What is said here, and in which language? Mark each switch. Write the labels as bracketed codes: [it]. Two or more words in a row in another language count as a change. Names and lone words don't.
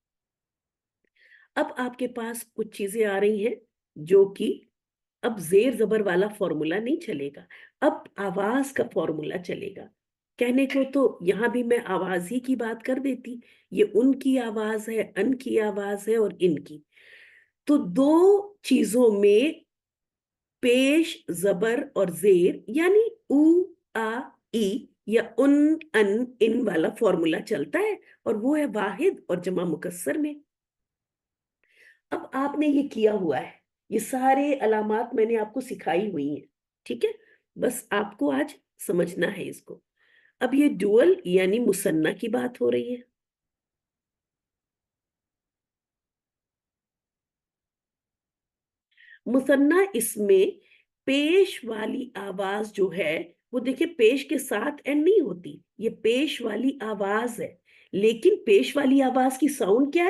[ur] اب آپ کے پاس کچھ چیزیں آ رہی ہیں جو کہ اب زیر زبر والا فارمولا نہیں چلے گا، اب آواز کا فارمولا چلے گا. کہنے کو تو یہاں بھی میں آواز ہی کی بات کر دیتی، یہ اُن کی آواز ہے، اَن کی آواز ہے اور اِن کی. تو دو چیزوں میں پیش، زبر اور زیر، یعنی اُ، آ، ای یا اُن، اَن, اِن والا فارمولا چلتا ہے، اور وہ ہے واحد اور جمع مکسر میں. اب آپ نے یہ کیا ہوا ہے، یہ سارے علامات میں نے آپ کو سکھائی ہوئی ہیں. ٹھیک ہے, بس آپ کو آج سمجھنا ہے اس کو. اب یہ ڈوئل یعنی مثنیٰ کی بات ہو رہی ہے. مثنیٰ اس میں پیش والی آواز جو ہے وہ دیکھیں پیش کے ساتھ اینڈ نہیں ہوتی, یہ پیش والی آواز ہے, لیکن پیش والی آواز کی ساؤنڈ کیا ہے؟